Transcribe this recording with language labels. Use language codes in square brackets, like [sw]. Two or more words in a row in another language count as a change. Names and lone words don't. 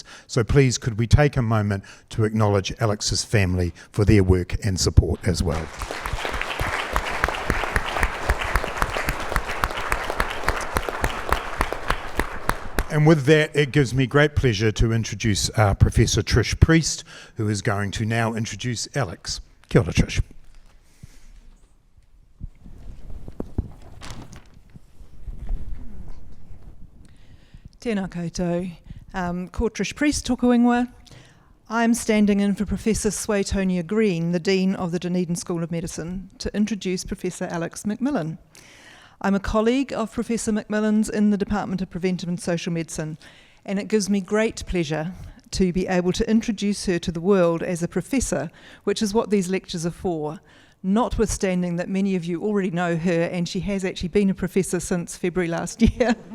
[en] So please, could we take a moment to acknowledge Alex's family for their work and support as well. And with that, it gives me great pleasure to introduce Professor Trish Priest, who is going to now introduce Alex. [mi] Kia ora, Trish. Tēnā koutou. Ko Trish Priest, tōku ingoa. [en] I'm standing in for Professor Suetonia Green, the Dean of the Dunedin School of Medicine, to introduce Professor Alex Macmillan. I'm a colleague of Professor Macmillan's in the Department of Preventive and Social Medicine, and it gives me great pleasure to be able to introduce her to the world as a professor, which is what these lectures are for, notwithstanding that many of you already know her and she has actually been a professor since February last year.